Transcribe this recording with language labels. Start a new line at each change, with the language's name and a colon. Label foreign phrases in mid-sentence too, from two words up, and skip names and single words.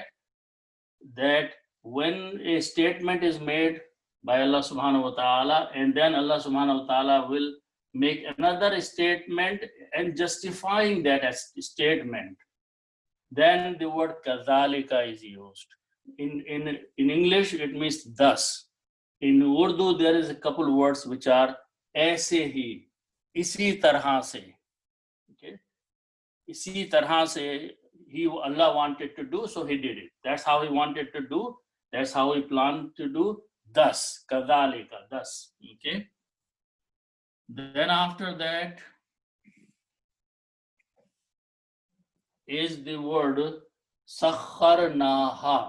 English: That when a statement is made by
Arabic: الله سبحانه وتعالى,
English: and then
Arabic: الله سبحانه وتعالى
English: will make another statement and justifying that as statement, then the word Kazalika is used. In English, it means thus. In Urdu, there is a couple words which are
Urdu: ایسے ہی، اسی طرح سے. Okay, اسی طرح سے,
English: Allah wanted to do, so he did it. That's how he wanted to do. That's how he planned to do. Thus, kadhalika, thus. Okay. Then after that is the word sakharnaha.